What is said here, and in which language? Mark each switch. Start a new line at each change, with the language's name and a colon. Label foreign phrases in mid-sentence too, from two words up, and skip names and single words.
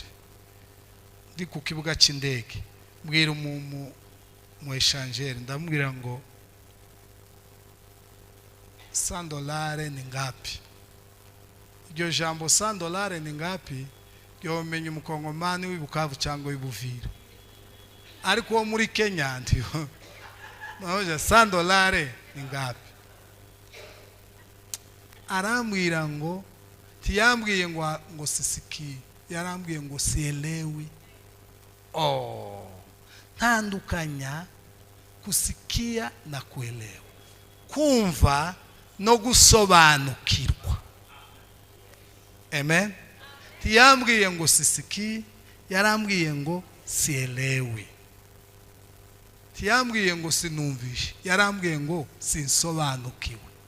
Kinyarwanda: Ndi ku kibuga cy'indege, mbwira mu échangeur, ndamubwira ngo $100
Swahili: ni ngapi?
Kinyarwanda: Iryo jambo $100
Swahili: ni ngapi
Kinyarwanda: yomenya umukongomani w'Ibukavu cyangwa w'Ibuvira, ariko wo muri Kenya ndiyo nahoje $100
Swahili: ni ngapi?
Kinyarwanda: Arambwira ngo tiyambwiye ngo sisiki, yarambwiye ngo sielewi.
Swahili: Tandukanya kusikia na kuelewa,
Kinyarwanda: kumva no gusobanukirwa. Amen. Tiyambwiye ngo sisiki, yarambwiye ngo sielewi. Tiyambwiye ngo sinumvishe, yarambwiye ngo sinsobanukiwe.